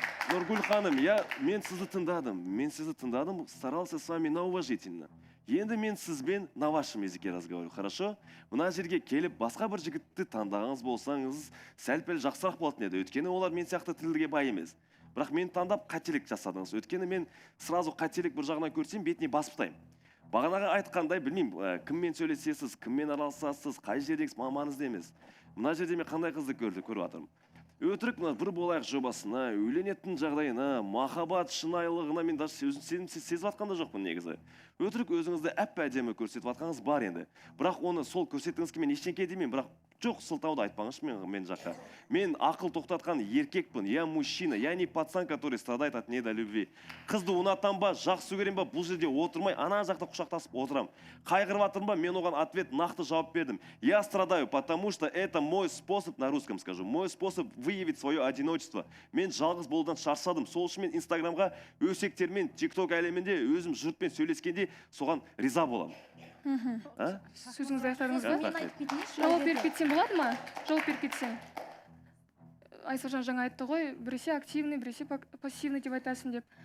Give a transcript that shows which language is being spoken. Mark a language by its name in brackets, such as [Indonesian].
[Kazakh] Нұргүл ханым, мен сізді тыңдадым, [Russian] старался с вами на уважительно. [Kazakh] Енді мен сізбен [Russian] на вашем языке разговариваю, хорошо? [Kazakh] Мына жерге келіп, басқа бір жігітті таңдағыңыз болсаңыз, сәл-пәл жақсырақ болатын еді. Өйткені олар мен сияқты тілге бай емес. Бірақ мен таңдап қателік жасадыңыз. Өйткені мен сразу қателік бір жағынан көрсем, бетіне басып тастаймын. Бағанаға айтқандай, білмеймін, кіммен сөйлесесіз, кіммен араласасыз, қай жердеңіз мамаңызды емес. Мына жерде мен қандай қызды көріп жатырмын. Өтірік бір болайық жобасына, үйленетін жағдайына, махаббат шынайылығына мен даже сезіп жатқан да жоқпын негізі. Өтірік өзіңізді әп-әдемі көрсетіп жатқаныңыз бар енді. Бірақ оны сол көрсеткіңізге мен ештеңке демеймін, бірақ жоқ, сылтауды айтпаңызшы мен жаққа. Мен ақыл тоқтатқан еркекпін, [Russian] я мужчина, я не пацан, который страдает от недолюбви. [Kazakh] Қызды ұнатам ба, жақсы көрем ба, бұл жерде отырмай, ана жақта құшақтасып отырам. Қайғырып жатырмын ба, мен оған ответ нақты жауап бердім. [Russian] Я страдаю, потому что это мой способ, на русском скажу, мой способ выявить свое одиночество. [Kazakh] Мен жалғыз болудан шаршадым. Сол үшін мен Инстаграмға өсектермен, TikTok әлемінде өзім жұртпен сөйлескенде соған риза боламын. Сөзіңізді аяқтадыңыз ба? Жауап беріп кетсем болады ма? Жауап беріп кетсем. Айсажан жаңа айтты ғой, біресе активный, біресе пассивный деп айтасың деп.